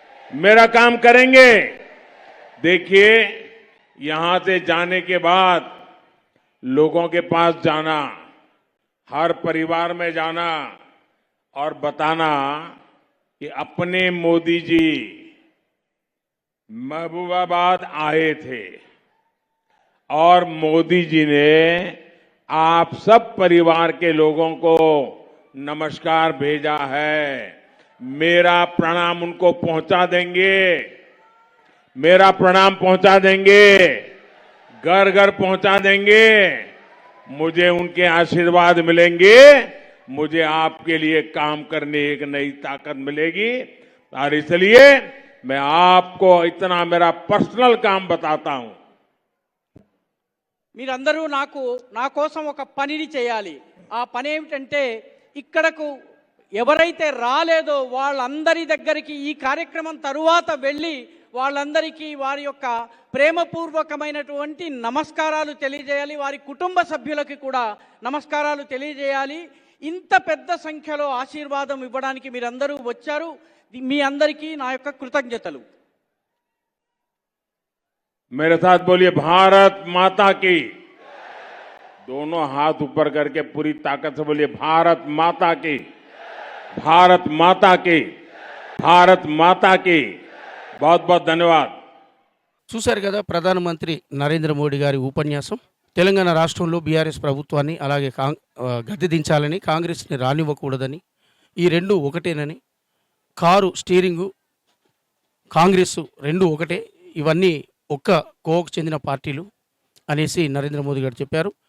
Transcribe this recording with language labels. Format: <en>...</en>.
<hi>मेरा काम करेंगे? देखिए, यहां से जाने के बाद लोगों के पास जाना, हर परिवार में जाना और बताना कि अपने मोदी जी महबूबाबाद आए थे और मोदी जी ने आप सब परिवार के लोगों को नमस्कार भेजा है. मेरा प्रणाम उनको पहुंचा देंगे, मेरा प्रणाम पहुंचा देंगे, घर घर पहुंचा देंगे. मुझे उनके आशीर्वाद मिलेंगे, मुझे आपके लिए काम करने एक नई ताकत मिलेगी. और इसलिए मैं आपको इतना मेरा पर्सनल काम बताता हूं.</hi> <te>మీరందరూ నా కోసం ఒక పనిని చేయాలి. ఆ పని ఏమిటంటే, ఇక్కడకు ఎవరైతే రాలేదో వాళ్ళందరి దగ్గరికి ఈ కార్యక్రమం తరువాత వెళ్ళి వాళ్ళందరికీ వారి యొక్క ప్రేమపూర్వకమైనటువంటి నమస్కారాలు తెలియజేయాలి. వారి కుటుంబ సభ్యులకి కూడా నమస్కారాలు తెలియజేయాలి. ఇంత పెద్ద సంఖ్యలో ఆశీర్వాదం ఇవ్వడానికి మీరందరూ వచ్చారు. మీ అందరికీ నా యొక్క కృతజ్ఞతలు.</te> <hi>मेरे साथ बोलिए, भारत माता की. दोनों हाथ ऊपर करके पूरी ताकत से बोलिए, भारत माता की, भारत माता की, भारत माता की. बहुत बहुत धन्यवाद.</hi> <te>చూశారు కదా ప్రధానమంత్రి నరేంద్ర మోడీ గారి ఉపన్యాసం. తెలంగాణ రాష్ట్రంలో బీఆర్ఎస్ ప్రభుత్వాన్ని అలాగే గద్దె దించాలని, కాంగ్రెస్ని రానివ్వకూడదని, ఈ రెండు ఒకటేనని, కారు స్టీరింగు కాంగ్రెస్ రెండు ఒకటే, ఇవన్నీ ఒక్క కోవకు చెందిన పార్టీలు అనేసి నరేంద్ర మోదీ గారు చెప్పారు.</te>